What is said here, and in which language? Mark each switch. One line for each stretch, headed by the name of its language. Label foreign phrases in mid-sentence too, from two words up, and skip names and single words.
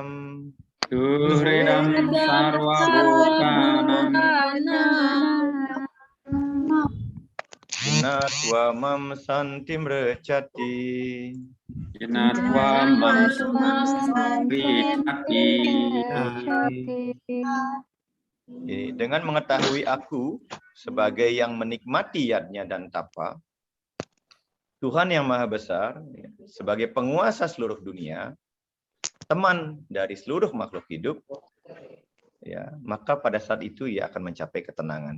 Sanskrit: Duhredam sarva bhutanam. Natwamam santim recati. Natwamam recati.
Indonesian: Dengan mengetahui aku sebagai yang menikmati yadnya dan tapa, Tuhan yang Maha Besar, sebagai penguasa seluruh dunia, teman dari seluruh makhluk hidup, ya, maka pada saat itu ia akan mencapai ketenangan.